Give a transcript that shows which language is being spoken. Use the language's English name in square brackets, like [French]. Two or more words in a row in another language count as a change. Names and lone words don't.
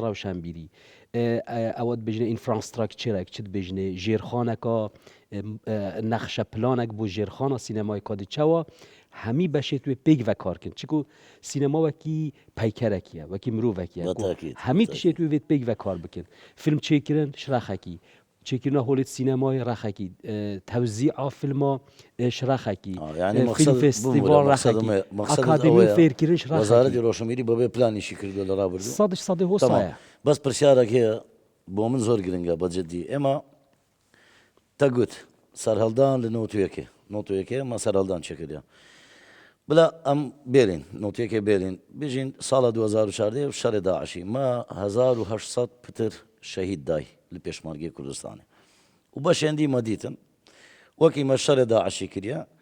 [Kurdish] Rewşenbîrî ew dibêjine infrastructurek çi dibêjine jêrxaneka nexşe planek bû jêrxana sînemayê kadî çawa hemî beşê tu pêk vekarkin çiku sînema wekî peykerekî ye wekî mirovekî ye hemî tişê tu vê pêk vekar bikin film çêkirin şirexekî çêkirina holê sînemayê rexekî tewzî'a filma şirexekî film festîval rexekî akademî fêrkirin şirexekî [Central Kurdish] وەزارەتی ڕۆشنبیری بەبێ پلانیشی کردو لە ڕابردوو سادش سادê hosa ye [Kurdish] بەس پرسیارێک هەیە بۆ من زۆر گرنگە بەجددی ئێمە تەگوت سەرهەڵدان لە نۆتویەکێ ئەمە سەرهەڵدان چێکردیان بلا ئەم بێرین نۆتیەکێ بێرین بژین ساڵە 2014 شەڕێ داعشی ما 1800 پتر شەهید دای لە پێشمەرگەی کوردستانی و بەشێندی مەدیتن وەکی مە شەڕێ داعشی کردە